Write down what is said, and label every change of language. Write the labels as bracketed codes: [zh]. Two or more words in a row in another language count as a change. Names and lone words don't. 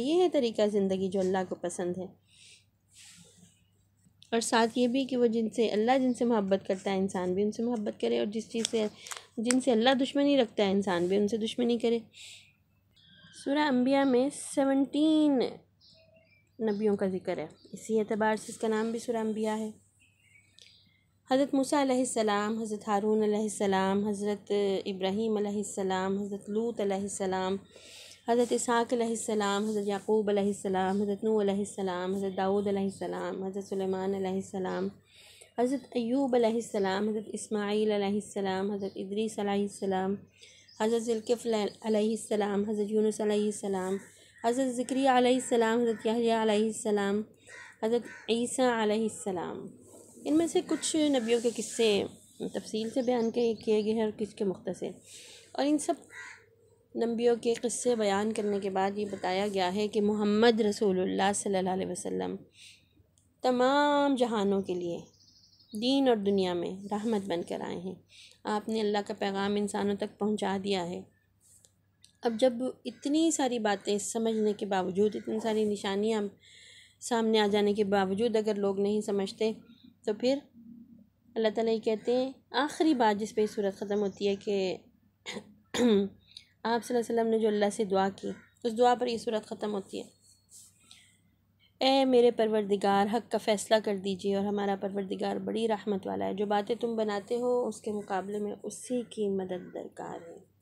[hi] ये है तरीका ज़िंदगी जो अल्लाह को पसंद है। और साथ ये भी कि वो जिनसे मोहब्बत करता है इंसान भी उनसे मोहब्बत करे, और जिनसे अल्लाह दुश्मनी रखता है इंसान भी उनसे दुश्मनी करे। सूरह अंबिया में 17 नबियों का ज़िक्र है, इसी एतबार से इसका नाम भी सूरह अंबिया है। हज़रत मूसा अलैहिस्सलाम, हज़रत हारून अलैहिस्सलाम, हज़रत इब्राहीम अलैहिस्सलाम, हज़रत लूत अलैहिस्सलाम, हज़रत इसहाक़ अलैहिस्सलाम, हज़रत याक़ूब अलैहिस्सलाम, हज़रत नूह अलैहिस्सलाम, हज़रत दाऊद अलैहिस्सलाम, हज़रत सुलेमान अलैहिस्सलाम, हज़रत अय्यूब अलैहिस्सलाम, हज़रत इस्माईल अलैहिस्सलाम, हज़रत इदरीस अलैहिस्सलाम, हज़रत ज़ुल्किफ़्ल अलैहिस्सलाम, हज़रत यूनुस अलैहिस्सलाम, हज़रत ज़करिया अलैहिस्सलाम, हज़रत यहया अलैहिस्सलाम, हज़रत ईसा अलैहिस्सलाम। इनमें से कुछ नबियों के किस्से तफसील से बयान किए गए हैं और कुछ के मुख्तसर। और इन सब नबियों के किस्से बयान करने के बाद ये बताया गया है कि मोहम्मद रसूलुल्लाह [ar] صلى الله عليه وسلم [hi] तमाम जहानों के लिए दीन और दुनिया में रहमत बनकर आए हैं। आपने अल्लाह का पैगाम इंसानों तक पहुंचा दिया है। अब जब इतनी सारी बातें समझने के बावजूद, इतनी सारी निशानियां सामने आ जाने के बावजूद अगर लोग नहीं समझते, तो फिर अल्लाह ताला ये कहते हैं, आखिरी बात जिस पे सूरत ख़त्म होती है कि आप [ar] صلى الله عليه وسلم [hi] ने जो अल्लाह से दुआ की, उस दुआ पर ये सूरत ख़त्म होती है, ए मेरे परवरदिगार हक़ का फ़ैसला कर दीजिए, और हमारा परवरदिगार बड़ी रहमत वाला है, जो बातें तुम बनाते हो उसके मुकाबले में उसी की मदद दरकार है।